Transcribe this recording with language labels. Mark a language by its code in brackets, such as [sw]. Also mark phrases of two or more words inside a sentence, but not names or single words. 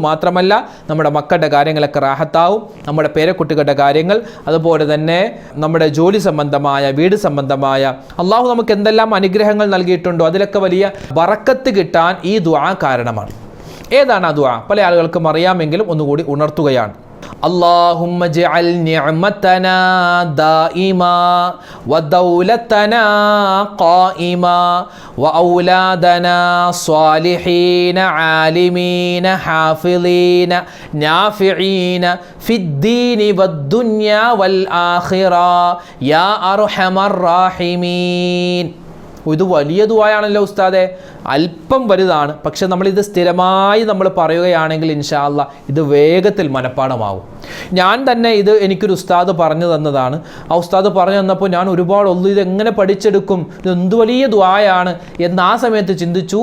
[ml] മാത്രമല്ല നമ്മുടെ മക്കളുടെ കാര്യങ്ങളൊക്കെ റാഹത്താവും, നമ്മുടെ പേരക്കുട്ടികളുടെ കാര്യങ്ങൾ, അതുപോലെ തന്നെ നമ്മുടെ ജോലി സംബന്ധമായ, വീട് സംബന്ധമായ, അള്ളാഹു നമുക്ക് എന്തെല്ലാം അനുഗ്രഹങ്ങൾ നൽകിയിട്ടുണ്ടോ അതിലൊക്കെ വലിയ ബറക്കത്ത് കിട്ടാൻ ഈ ദുആ കാരണമാണ്. ഏതാണ് ആ ദുആ? പല ആളുകൾക്കും അറിയാമെങ്കിലും ഒന്നുകൂടി ഉണർത്തുകയാണ്. [ar] اللهم اجعل نعمتنا دائما ودولتنا قائما وأولادنا صالحين عالمين حافظين نافعين في الدين والدنيا والآخرة يا أرحم الراحمين. [ml] ഇത് വലിയ ദുആയാണല്ലോ ഉസ്താദെ. അല്പം വലുതാണ്, പക്ഷെ നമ്മളിത് സ്ഥിരമായി നമ്മൾ പറയുകയാണെങ്കിൽ [ar] إن شاء الله [ml] ഇത് വേഗത്തിൽ മനഃപ്പാഠമാവും. ഞാൻ തന്നെ ഇത് എനിക്കൊരു ഉസ്താദ് പറഞ്ഞു തന്നതാണ്. ആ ഉസ്താദ് പറഞ്ഞു തന്നപ്പോൾ ഞാൻ ഒരുപാട് ഇത് എങ്ങനെ പഠിച്ചെടുക്കും, ഇത് എന്ത് വലിയ ദുആയാണ് എന്ന് ആ സമയത്ത് ചിന്തിച്ചു.